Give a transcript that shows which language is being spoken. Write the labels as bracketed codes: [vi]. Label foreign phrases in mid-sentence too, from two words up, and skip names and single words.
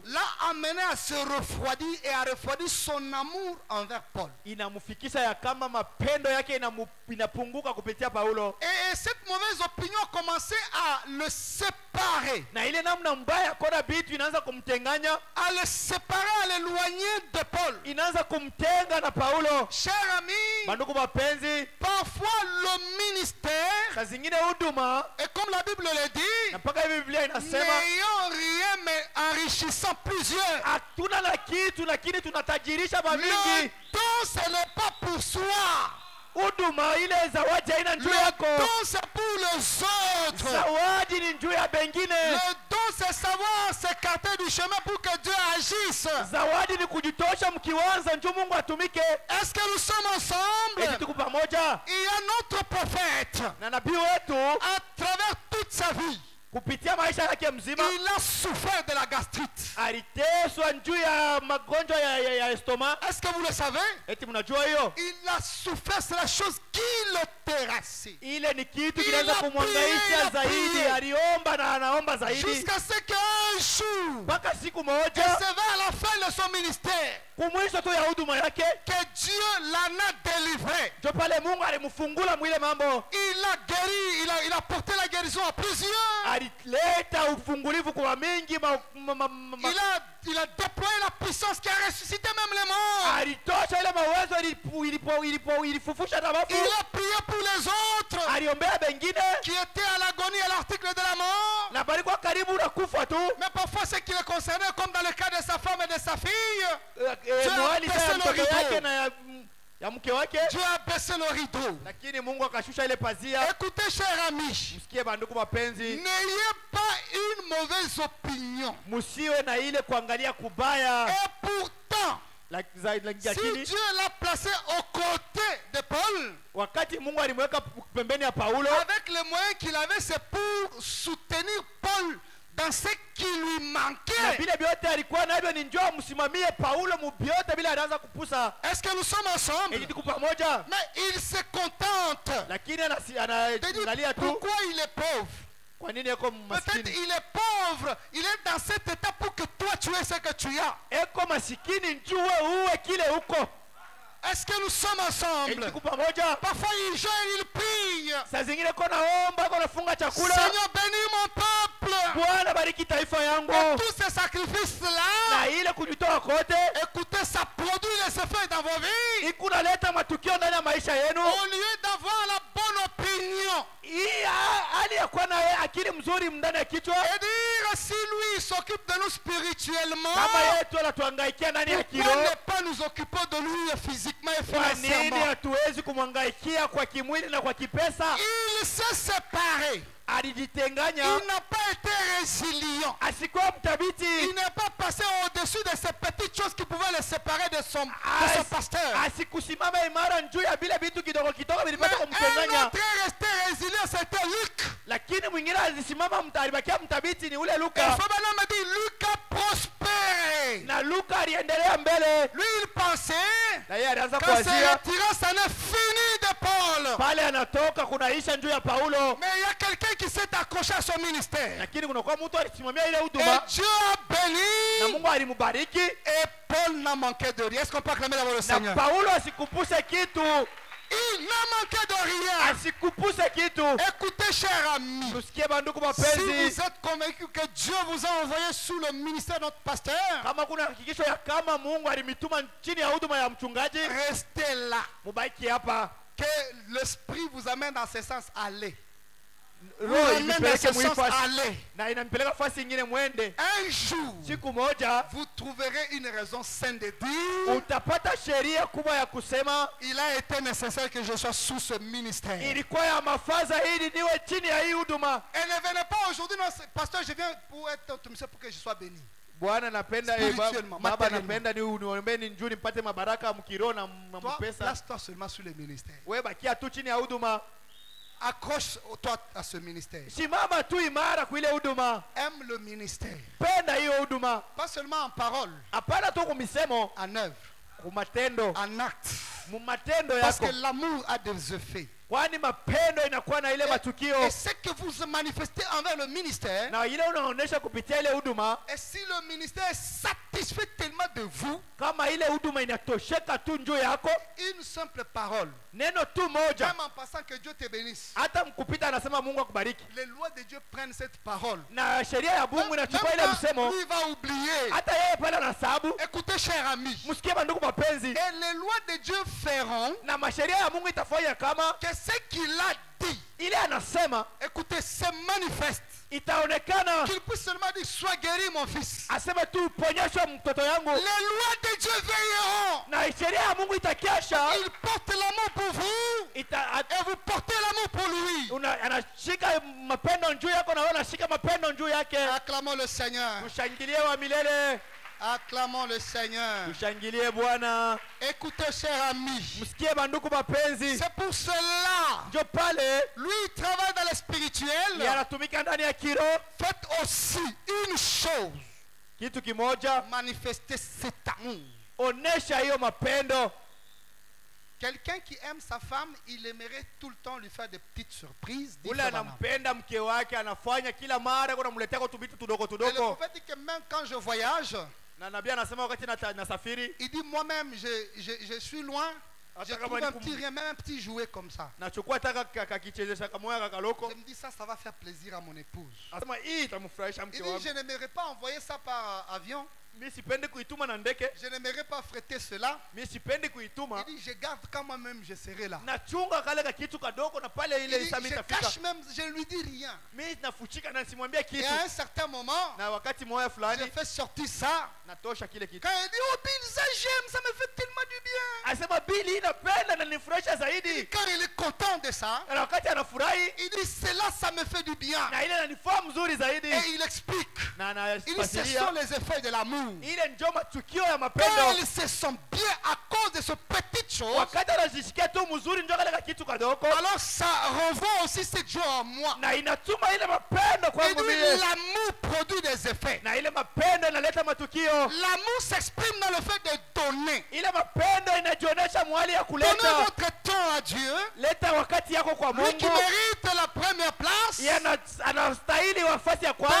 [fr] l'a amené à se refroidir et à refroidir son amour envers Paul. [sw] inamfikisha ya kama mapendo yake inapunguka kupitia Paulo. [fr] Et cette mauvaise opinion a commencé à le séparer. [sw] Na ile namna mbaya ya kuona vitu inaanza kumtenganya, [fr] À le séparer, à l'éloigner de Paul. [sw] inaanza kumtenga na Paulo. [fr] Cher ami, [sw] Bandugu mapenzi, [fr] parfois le ministère, [sw] saa zingine huduma [fr] et comme la Bible le dit, [sw] na mpaka hivi Biblia inasema [fr] n'ayant rien mais enrichissant plusieurs. [sw] hatuna na kitu lakini tunatajirisha [fr] Le [sw] mamingi. [fr] don, ce n'est pas pour soi. [sw] Huduma ile zawadi haina njuu [fr] Le [sw] yako. [fr] don, c'est pour les autres. [sw] Zawadi ni njuu ya bengine. [fr] Le don, c'est savoir s'écarter du chemin pour que Dieu agisse. [sw] Zawadi ni kujitosha mkiwanza njoo Mungu atumike. [fr] Est-ce que nous sommes ensemble? [sw] Eti tuko pamoja. [fr] Il y a notre prophète. [sw] Na nabii wetu [fr] À travers toute sa vie, [sw] kupitia maisha yake mzima [fr] il a souffert de la gastrite. [sw] aliteswa njuu ya magonjwa ya estoma. [fr] Est-ce que vous le savez? [sw] Eti mnajua hiyo? [fr] Il a souffert, c'est la chose qui le terrassait. [sw] Ile ni kitu [fr] Il [sw] kinaweza [fr] a prié, [sw] kumwangaisha [fr] il a [sw] zaidi. [fr] prié. [sw] Aliomba na anaomba zaidi [fr] Jusqu'à ce qu'un jour, [sw] mpaka siku [fr] et [sw] moja [fr] c'est vers la fin de son ministère, [sw] kumwisho tu ya huduma yake [fr] que Dieu l'en a délivré. [sw] ndio pale Mungu alimfungula mwile mambo. [fr] Il a guéri, il a porté la guérison à plusieurs. [sw] Alileta ufungulivu kwa mingi [fr] Il a déployé la puissance qui a ressuscité même les morts. [sw] alitosha ile mawezo ilifufusha na [fr] Il [sw] wafu. [fr] a prié pour les autres [sw] Aliombea bengine [fr] qui étaient à l'agonie à l'article de la mort. [sw] na balikuwa karibu na kufa tu. [fr] Mais parfois ce qui les concernait, comme dans le cas de sa femme et de sa fille, [sw] Mwali [fr] baissé [sw] ya [fr] le [sw] mtoto [fr] rideau. [sw] yake na ya mke wake, [fr] Dieu a baissé le rideau. [sw] lakini Mungu akashusha ile pazia. [fr] Écoutez, chers amis, [sw] Msikie bandugu mapenzi, [fr] n'ayez pas une mauvaise opinion. [sw] musiwe na ile kuangalia kubaya. [fr] Et pourtant, si [sw] Lakini [fr] Dieu l'a placé aux côtés de Paul, [sw] wakati Mungu alimweka pembeni ya Paulo, [fr] avec les moyens qu'il avait, c'est pour soutenir Paul dans ce qui lui [sw] na [fr] manquait. [sw] vile vyote alikuwa navyo ni njoo msimamie Paulo mubyote bila anaanza kupusa. [fr] Est-ce que nous sommes ensemble? [sw] Ili tuko pamoja, [fr] Mais il se contente [sw] lakini [fr] de [sw] analia [fr] dire [sw] tu. [fr] pourquoi il est pauvre. [sw] Kwa nini yako [fr] Peut-être [sw] maskini? [fr] il est pauvre, il est dans cet état pour que toi tu aies ce que tu as. [sw] Eko masikini njue uwe kile huko. [fr] Est-ce que nous sommes [sw] Ili [fr] ensemble? [sw] tuko pamoja. [fr] Parfois il gère, il prie. [sw] Saa zingine ko naomba, ko nafunga chakula. [fr] Seigneur, bénis mon peuple. [sw] Bwana bariki taifa yangu. [fr] Et tous ces sacrifices-là, [sw] Na ile kujitoa kote [fr] écoutez, ça produit les effets dans vos vies. [sw] ikunaleta matukio ndani ya maisha yenu. [fr] Au lieu d'avoir la bonne opinion [sw] Hii hali ya kuwa na akili mzuri ndani ya kichwa, [fr] et dire si lui il s'occupe de nous spirituellement, [sw] kama yetu anatuhangaikia ndani ya [fr] pourquoi [sw] kiroho, [fr] ne pas nous occuper de lui physiquement et [sw] kwa nini [fr] financièrement? [sw] hatuwezi kumhangaikia kwa kimwili na kwa kipesa? [fr] Il s'est séparé. [sw] Alijitenganya, [fr] Il n'a pas été résilient. [sw] asikuwa mtabiti, [fr] Il n'est pas passé au-dessus de ces petites choses qui pouvaient le séparer de son pasteur. [sw] asikusimama imara juu ya vile vitu kidogo kidogo [fr] Mais [sw] vilipata [fr] un [sw] kumtenganya. [fr] autre est resté résilient, c'était Luc. [sw] lakini mwingine alisimama alibakia mtabiti ni ule [fr] Et [sw] Luka, [fr] Fabana m'a dit, Luc a prospéré. [sw] na Luka aliendelea mbele, [fr] Lui, il pensait [sw] na yeye alianza [fr] que c'est [sw] kuanzia [fr] retirant, ça n'est fini de Paul. [sw] pale anatoka kunaisha njuu ya Paulo, [fr] Mais il y a quelqu'un qui s'est accroché à son ministère. [sw] lakini kunakuwa mtu alisimamia ile [fr] Et [sw] huduma [fr] Dieu a [sw] na [fr] béni. [sw] Mungu alimbariki, [fr] Et Paul n'a manqué de rien. Est-ce qu'on peut acclamer d'abord le [sw] na [fr] Seigneur? [sw] Paulo asikupuse kitu, [fr] Il n'a manqué de rien. [sw] asikupuse kitu. [fr] Écoutez, chers amis. [sw] Tusikie banduku [fr] Si [sw] mapenzi, [fr] vous êtes convaincus que Dieu vous a envoyé sous le ministère de notre pasteur, [sw] kama kuna hakikisho ya kama Mungu alimituma chini ya huduma ya mchungaji, [fr] restez là. [sw] mubaki hapa, [fr] Que l'esprit vous amène dans ce sens. Allez. Vous [sw] roho [fr] amène dans [sw] inipeleke [fr] ce sens. [sw] muifasi [fr] Allez. [sw] na inampeleka fasi ingine, mwende. [fr] Un jour, [sw] Siku moja [fr] vous trouverez une raison saine de dire, [sw] utapata sheria kubwa ya kusema [fr] il a été nécessaire que je sois sous ce ministère. [sw] ilikuwa ya mafaza ili niwe chini ya hii huduma. [fr] Et ne venez pas aujourd'hui, non, pasteur, je viens pour être ton ministère pour que je sois béni. [sw] Bwana napenda [fr] Spirituellement, [sw] baba [fr] matériellement. [sw] napenda niombeni njuni mpate mabaraka mkiroho na [fr] Toi, [sw] mpesa. [fr] place-toi seulement sur le ministère. [sw] Wewe bakia tu chini ya huduma, [fr] Accroche-toi à ce ministère. [sw] simama tu imara kwa ile huduma, [fr] Aime le ministère. [sw] penda hiyo huduma, [fr] Pas seulement en parole, [sw] hapana tu kumisemo, [fr] en œuvre, [sw] kumatendo, [fr] en acte. [sw] mumatendo [fr] Parce [sw] yako, [fr] que l'amour a des effets. [sw] kwani mapendo inakuwa na ile matukio [fr] Et ce que vous manifestez envers le ministère, [sw] na ile unaonesha kupitia ile huduma. [fr] et si le ministère est satisfait tellement de vous, [sw] Kama ile huduma inatosheka tu njoo yako, [fr] une simple parole, [sw] neno tu moja, [fr] même en passant que Dieu te bénisse, [sw] hata mkupita anasema Mungu akubariki, [fr] les lois de Dieu prennent cette parole. [sw] na sheria ya Mungu [fr] Même [sw] inachukua ile [fr] quand [sw] msemo, [fr] lui va oublier. [sw] hata yeye pale anasahabu. [fr] Écoutez, chers amis, [sw] Msikie bandugu mapenzi, [fr] et les lois de Dieu feront [sw] na masheria ya Mungu itafanya kama [fr] que ce qu'il a dit, [sw] ile anasema [fr] écoutez, se manifeste. [sw] itaonekana, [fr] Qu'il puisse seulement dire, sois guéri mon fils. [sw] aseme tu ponyeshwa mtoto yangu, [fr] Les lois de Dieu veilleront. [sw] na sheria ya Mungu itakesha, [fr] Il porte l'amour pour vous et vous portez l'amour pour lui. [sw] anashika mapendo njuu yako na wewe unashika mapendo njuu yake. [fr] Acclamons le Seigneur. [sw] Tushangilie wa milele, [fr] Acclamons le Seigneur. [sw] tushangilie Bwana. [fr] Écoutez, chers amis, [sw] Msikie banduku mapenzi, [fr] c'est pour cela, [sw] njo pale [fr] lui il travaille dans le spirituel. [sw] yanatumika ndani ya kiro. [fr] Faites aussi une chose, [sw] Kitu kimoja, [fr] manifestez cet amour. [sw] onesha hiyo mapendo. [fr] Quelqu'un qui aime sa femme, il aimerait tout le temps lui faire des petites surprises. dit [sw] Ule [fr] Fabana. [sw] anampenda mke wake, anafanya kila mara kuna mletea kwa tubitu tudogo [fr] Et le [sw] tudogo. [fr] prophète dit que même quand je voyage, [sw] Na nabii anasema wakati nasafiri, [fr] il dit moi-même, je suis loin, je [sw] Hata [fr] trouve [sw] kama [fr] un [sw] ni [fr] petit rien, même un petit jouet comme ça. [sw] nachukua taka kakichezesha kamoya kakaloko, [fr] Je me dis ça va faire plaisir à mon épouse. [sw] anasema hii itamfurahisha [fr] Il [sw] mke [fr] dit [sw] wangu. [fr] je n'aimerais pas envoyer ça par avion, [sw] Mimi sipendi kuituma na ndege, [fr] je n'aimerais pas fréter cela. [sw] mimi sipendi kuituma. [fr] Il dit je garde quand moi-même je serai là. [sw] Nachunga kale ka kitu kadogo na pale [fr] Il [sw] ile [fr] dit, [sw] isami [fr] je [sw] itafika. [fr] cache même, je ne lui dis rien. [sw] Mimi nafuchika na simwambia [fr] Et [sw] kitu. [fr] à un certain moment, [sw] Na wakati moya fulani [fr] j'ai fait sortir ça. [sw] natosha kile kitu. [fr] Quand il dit oh Bill, ça j'aime, ça me fait tellement du bien. [sw] Asema Bili inapenda na nifurahisha zaidi. [fr] Car il est content de ça. [sw] Na wakati anafurahi [fr] Il dit cela, ça me fait du bien. [sw] na ile inanifaa mzuri zaidi. [fr] Et il explique. [sw] Na [fr] Il dit ce sont [sw] anafasiria [fr] les effets de l'amour. [sw] ile ndio matukio ya [fr] Quand [sw] mapendo. [fr] ils se sentent bien à cause de ce petite chose, [sw] Wakati anajisikia tu mzuri ndio kale ka kitu kadogo. [fr] alors ça renvoie aussi cette joie en moi. [sw] Na inatuma ile mapendo [fr] Il [sw] kwangu [fr] dit [sw] mimi. [fr] l'amour produit des effets. [sw] Na ile mapendo inaleta matukio. [fr] L'amour s'exprime dans le fait de donner. [sw] Ile mapendo inajionyesha mwali ya [fr] Donnez [sw] kuleta. [fr] votre temps à Dieu. [sw] Leta wakati yako kwa [fr] Lui qui [sw] Mungu. [fr] mérite la première place. [sw] Yeye anastahili nafasi ya kwanza.